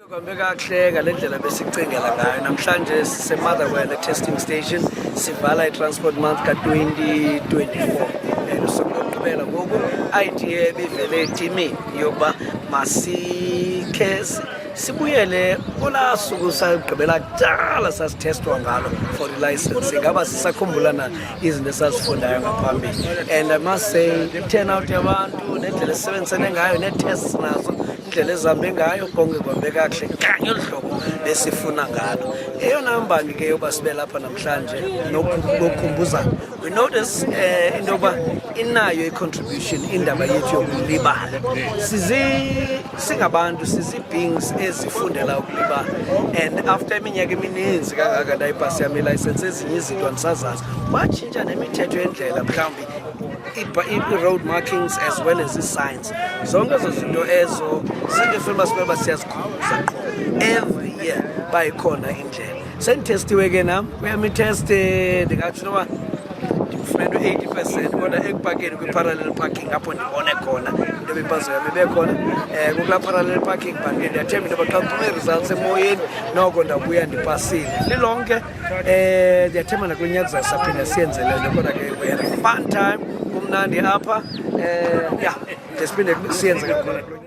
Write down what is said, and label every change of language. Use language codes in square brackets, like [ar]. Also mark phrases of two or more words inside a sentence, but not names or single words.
[xh] Kahle ngalendlela besicingela ngayo namhlanje siseMotherwell testing station sivala iTransport Month ka-2024 usuku lokugqibela ngoku idea bivele etimini yokuba masikhe sibuyele kulaa suku sagqibela kudala sasithestwa ngalo for i-license ngaba sisakhumbulana izinto esasifundayo ngaphambili. [en] And I must say [xh] i-turnout yabantu nendlela esisebenzisene ngayo nee-tests nazo indlela ezihambe ngayo konke kuhambe kakuhle kanye olu hlobo besifuna ngalo. Eyona mbangi ke yoba sibe lapha namhlanje nokukhumbuzana, [en] we notice [xh] into yokuba inayo i-contribution indaba yethu yokulibala. Singabantu sizi-beings ezifundela ukulibala, [en] and after [xh] iminyaka emininzi kangaka ndayipasi yami ilicense ezinye izinto andisazazi watshintsha nemithetho yendlela mhlawumbi [en] i-road markings as well as i-signs. [xh] Zonke ezo zinto ezo zinto efuna sibe siyazikhumbuza [en] every year [xh] bayikhona indlela. Sendithestiwe ke nam kuyami itest ndingatsho noba ndimfumene 80% kodwa ekupakeni kwi- [en] parallel parking [xh] apho ndibone khona into bebhazo yam ibekhona kukulaa [en] parallel parking [xh] but ke ndiyathemba into yoba xa kuphume results emoyeni noko ndabuya ndipasile lilonke. Ndiyathemba nakulo nyaka zasaphinda siyenze le nto kodwa ke [en] we had a fun time [xh] kumnandi apha ya ndesiphinde siyenze kakhulu.